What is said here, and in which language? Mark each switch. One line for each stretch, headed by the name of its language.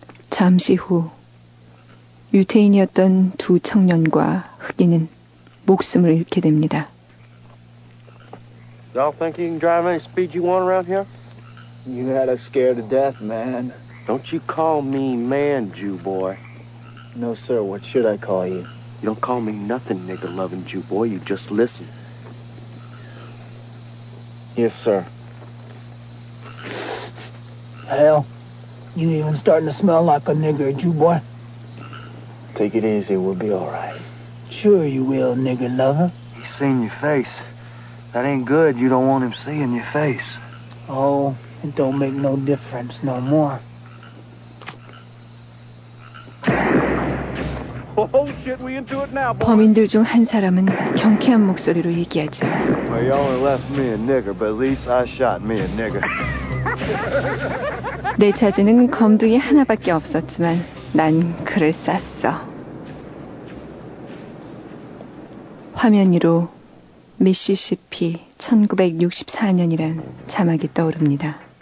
Korean: 잠시 후 유태인이었던 두 청년과 흑인은 목숨을 잃게 됩니다.
English: Y'all think you can drive any speed you want around here? You had us scared to death, man. Don't you call me man, Jew boy. No, sir. What should I call you? You don't call me nothing, nigga loving Jew boy. You just listen. Yes, sir. Hell, you even starting to smell like a nigger, Jew boy. Take it easy. We'll be all right. Sure you will, nigger lover. He's seen your face. That ain't good. You don't want him seeing your face. Oh, it don't make no difference no more. Oh, shit, we into it now, boy.
Korean: 범인들 중 한 사람은 경쾌한 목소리로 얘기하죠.
English: Well, you only left me a nigger, but at least I shot me a nigger.
Korean: 내 차지는 검둥이 하나밖에 없었지만 난 그를 쐈어. 화면 위로 미시시피 1964년이란 자막이 떠오릅니다.